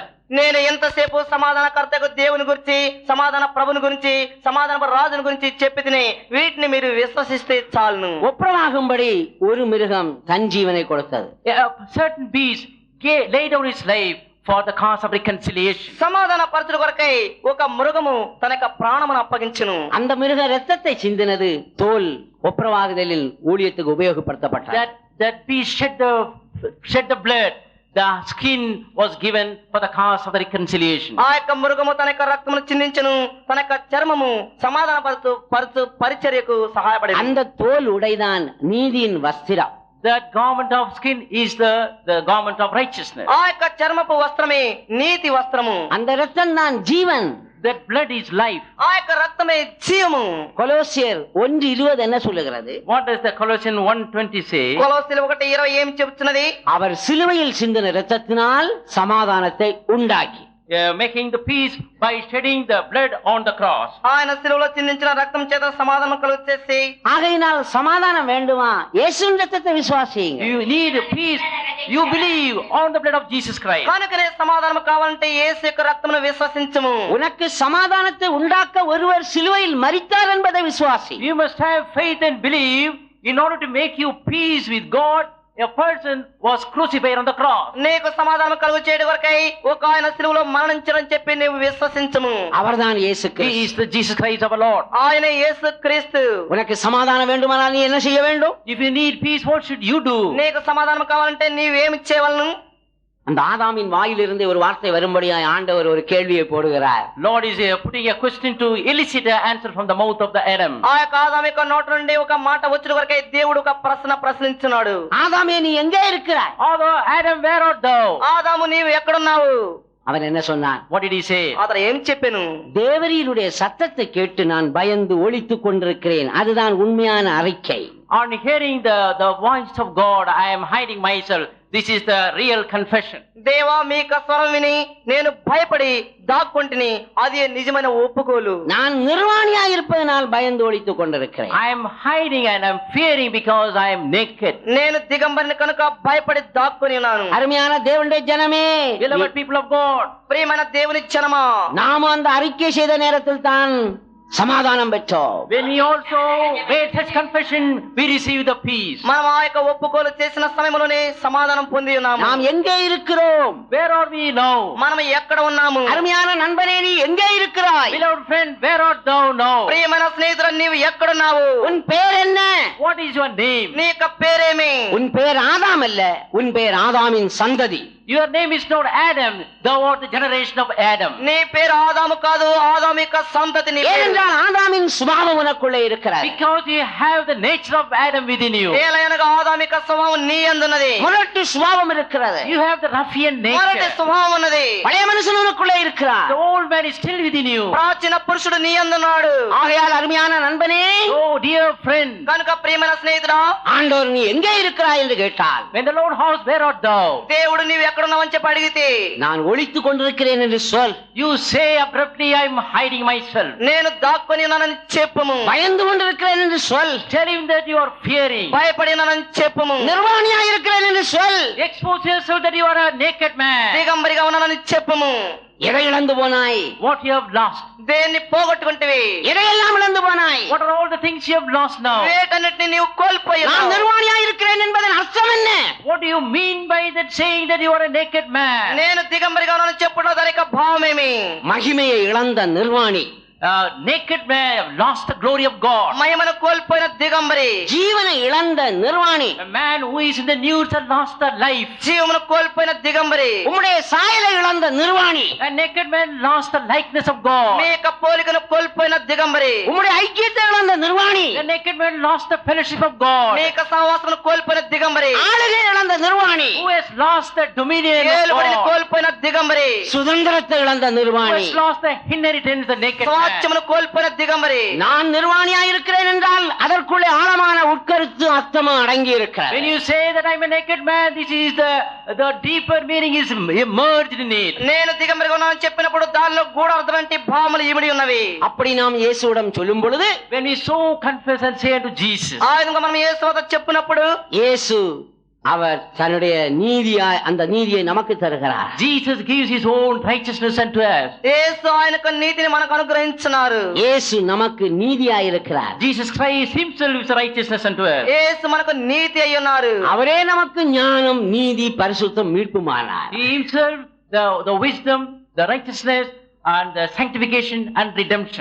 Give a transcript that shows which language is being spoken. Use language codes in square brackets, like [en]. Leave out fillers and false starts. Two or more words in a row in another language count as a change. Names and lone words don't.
[te] నేను ఎంతసేపు సమాధానకర్తకు దేవుని గురించి, సమాధాన ప్రభుని గురించి, సమాధాన రాజుని గురించి చెప్పి తిని వీటిని మీరు విశ్వసిస్తే చాలును. [ta] ஒப்புரவாகும்படி ஒரு மிருகம் தன் ஜீவனை கொடுத்தது. [en] A certain beast laid down his life for the cause of reconciliation. [te] సమాధాన పరచుట కొరకై ఒక మృగము తన యొక్క ప్రాణమును అప్పగించును. [ta] அந்த மிருகம் ரத்தத்தை சிந்தினது தோல் ஒப்புரவாகுதலில் ஊழியத்துக்கு உபயோகப்படுத்தப்பட்டது. [en] That beast shed the blood the skin was given for the cause of the reconciliation. [te] ఆ యొక్క మృగము తన యొక్క రక్తమును చిందించును, తన యొక్క చర్మము సమాధాన పరచు పరిచర్యకు సహాయపడేది. [ta] அந்த தோல் உடைதான் நீதியின் வஸ்திரம். [en] That garment of skin is the garment of righteousness. [te] ఆ యొక్క చర్మపు వస్త్రమే నీతి వస్త్రము. [ta] அந்த ரத்தம் தான் ஜீவன். [en] That blood is life. [te] ఆ యొక్క రక్తమే జీవము. [ta] கொலோசியர் 1:20 என்ன சொல்லுகிறது? [en] What does the Colossians 1:20 say? [te] కొలొస్సీయులు 1:20 ఏం చెబుతున్నది? [ta] அவர் சிலுவையில் சிந்தின இரத்தத்தினால் சமாதானத்தை உண்டாக்கி, [en] Making the peace by shedding the blood on the cross. [te] ఆయన శిలువలో చిందించిన రక్తం చేత సమాధానం కలుగచేసి, [ta] ஆகையினால் சமாதானம் வேண்டுமா? இயேசுவின் இரத்தத்தை விசுவாசியுங்க. [en] You need peace. You believe on the blood of Jesus Christ. [te] కనుకనే సమాధానం కావాలంటే యేసు యొక్క రక్తమును విశ్వసించుము. [ta] உனக்கு சமாதானத்தை உண்டாக்க ஒருவர் சிலுவையில் மரித்தார் என்பதை விசுவாசி. [en] You must have faith and believe in order to make you peace with God. A person was crucified on the cross. [te] నీకు సమాధానం కలుగు చేయడం కొరకై ఒక ఆయన శిలువలో మరణించడని చెప్పి నీవు విశ్వసించుము. [ta] அவர்தான் இயேசு [en] He [ta] கிறிஸ்து. [en] is the Jesus Christ our Lord. [te] ఆయన యేసు క్రీస్తు. [ta] உனக்கு சமாதானம் வேண்டுமானால் நீ என்ன செய்ய வேண்டும்? [en] If you need peace, what should you do? [te] నీకు సమాధానం కావాలంటే నీవేమి చేయవలను? [ta] அந்த ஆதாமின் வாயிலிருந்து ஒரு வார்த்தை வரும்படியாய் ஆண்டவர் ஒரு கேள்வியை போடுகிறார். [en] Lord is putting a question to elicit an answer from the mouth of the Adam. [te] ఆ యొక్క ఆదాము యొక్క నోటి నుండి ఒక మాట వచ్చుట కొరకై దేవుడు ఒక ప్రశ్న ప్రశ్నించున్నాడు. [ta] ஆதாமே நீ எங்கே இருக்கிறாய்? [en] Although Adam, where art thou? [te] ఆదాము నీవు ఎక్కడున్నావు? [ta] அவன் என்ன சொன்னான்? [en] What did he say? [te] అతను ఏం చెప్పాను? [ta] தேவரீருடைய சத்தத்தை கேட்டு நான் பயந்து ஒளித்துக் கொண்டிருக்கிறேன். அதுதான் உண்மையான அறிக்கை. [en] On hearing the voice of God, I am hiding myself. This is the real confession. [te] దేవా మీ యొక్క స్వరం విని నేను భయపడి దాక్కుంటిని, అది నిజమైన ఒప్పుకోలు. [ta] நான் நிர்வாணியாய் இருப்பதனால் பயந்து ஒளித்துக் கொண்டிருக்கிறேன். [en] I am hiding and I am fearing because I am naked. [te] నేను దిగంబరిని కనుక భయపడి దాక్కుని ఉన్నాను. [ta] அருமையான தேவனுடைய ஜனமே, [en] Beloved people of God, [te] ప్రియమైన దేవుని జనమా, [ta] நாம அந்த அறிக்கை செய்த நேரத்தில் தான் சமாதானம் பெற்றோம். [en] when we also made such confession, we receive the peace. [te] మనం ఆ యొక్క ఒప్పుకోలు చేసిన సమయంలోనే సమాధానం పొంది ఉన్నాము. [ta] நாம் எங்கே இருக்கிறோம்? [en] Where are we now? [te] మనం ఎక్కడ ఉన్నాము? [ta] அருமையான நண்பனே, நீ எங்கே இருக்கிறாய்? [en] Beloved friend, where art thou now? [te] ప్రియమైన స్నేహితుడు, నీవు ఎక్కడున్నావు? [ta] உன் பேர் என்ன? [en] What is your name? [te] నీ యొక్క పేరేమి? [ta] உன் பேர் ஆதாம் அல்ல, உன் பேர் ஆதாமின் சந்ததி. [en] Your name is not Adam, thou art the generation of Adam. [te] నీ పేరు ఆదాము కాదు, ఆదాము యొక్క సంతతి నీ పేరు. [ta] ஏனென்றால் ஆதாமின் சுபாவம் உனக்குள்ளே இருக்கிறது. [en] Because you have the nature of Adam within you. [te] ఏలయనగా ఆదాము యొక్క స్వభావం నీ యందున్నది. [ta] முரட்டு சுபாவம் இருக்கிறது. [en] You have the ruffian [te] మొరటి [en] nature. [te] స్వభావం ఉన్నది. [ta] பழைய மனுஷன் உனக்குள்ளே இருக்கிறார். [en] The old man is still within you. [te] ప్రాచీన పురుషుడు నీ యందున్నాడు. [ta] ஆகையால் அருமையான நண்பனே, [en] Oh dear friend, [te] కనుక ప్రియమైన స్నేహితుడా, [ta] ஆண்டவர் நீ எங்கே இருக்கிறாய் என்று கேட்டால், [en] when the Lord asks, where art thou? [te] దేవుడు నీవు ఎక్కడున్నావని చెప్పి అడిగితే, [ta] நான் ஒளித்துக் கொண்டிருக்கிறேன் என்று சொல். [en] You say abruptly, I am hiding myself. [te] నేను దాక్కుని ఉన్నానని చెప్పుము. [ta] பயந்து கொண்டிருக்கிறேன் என்று சொல். [en] Tell him that you are fearing. [te] భయపడి ఉన్నానని చెప్పుము. [ta] நிர்வாணியா இருக்கிறேன் என்று சொல். [en] Expose yourself that you are a naked man. [te] దిగంబరిగా ఉన్నానని చెప్పుము. [ta] எதை இழந்து போனாய்? [en] What you have lost. [te] దేన్ని పోగొట్టుకుంటేవి? [ta] எதையெல்லாம் இழந்து போனாய்? [en] What are all the things you have lost now? [te] వేటన్నిటిని నీవు కోల్పోయావు. [ta] நான் நிர்வாணியா இருக்கிறேன் என்பதன் அர்த்தம் என்ன? [en] What do you mean by that saying that you are a naked man? [te] నేను దిగంబరిగా ఉన్నానని చెప్పుట దాని యొక్క భావమేమి? [ta] மகிமையை இழந்த நிர்வாணி, [en] Naked man have lost the glory of God. [te] మహిమను కోల్పోయిన దిగంబరి, [ta] ஜீவனை இழந்த நிர்வாணி, [en] A man who is in the nudes has lost the life. [te] జీవమును కోల్పోయిన దిగంబరి, [ta] உம்முடைய சாயலை இழந்த நிர்வாணி, [en] A naked man lost the likeness of God. [te] మీ యొక్క పోలికను కోల్పోయిన దిగంబరి, [ta] உம்முடைய ஐக்கியத்தை இழந்த நிர்வாணி, [en] The naked man lost the fellowship of God. [te] మీ యొక్క సహవాసమును కోల్పోయిన దిగంబరి, [ta] ஆளுகை இழந்த நிர்வாணி, [en] Who has lost the dominion of [te] ఏలుబడిని [en] God. [te] కోల్పోయిన దిగంబరి, [ta] சுதந்திரத்தை இழந்த [en] Who [ta] நிர்வாணி. [en] has lost the inheritance, the naked man. [te] స్వాస్థ్యమును కోల్పోయిన దిగంబరి. [ta] நான் நிர்வாணியா இருக்கிறேன் என்றால் அதற்குள்ளே ஆழமான உட்கருத்து அர்த்தமும் அடங்கி இருக்கிறது. [en] When you say that I'm a naked man, this is the deeper meaning is emerged in it. [te] నేను దిగంబరిగా ఉన్నానని చెప్పినప్పుడు దానిలో గూఢార్థమైన భావములు ఇమిడి ఉన్నవి. [ta] அப்படி நாம் இயேசுவிடம் சொல்லும் பொழுது, [en] When we so confess and say unto Jesus, [te] ఆ విధంగా మనం యేసు వద్ద చెప్పినప్పుడు [ta] இயேசு அவர் தன்னுடைய நீதியாய் அந்த நீதியை நமக்கு தருகிறார். [en] Jesus gives his own righteousness unto us. [te] యేసు ఆయన యొక్క నీతిని మనకు అనుగ్రహించున్నారు. [ta] இயேசு நமக்கு நீதியாய் இருக்கிறார். [en] Jesus Christ himself is righteousness unto us. [te] యేసు మనకు నీతి అయి ఉన్నారు. [ta] அவரே நமக்கு ஞானம், நீதி, பரிசுத்தம், மீட்புமானார். [en] He himself, the wisdom, the righteousness, and the sanctification and redemption.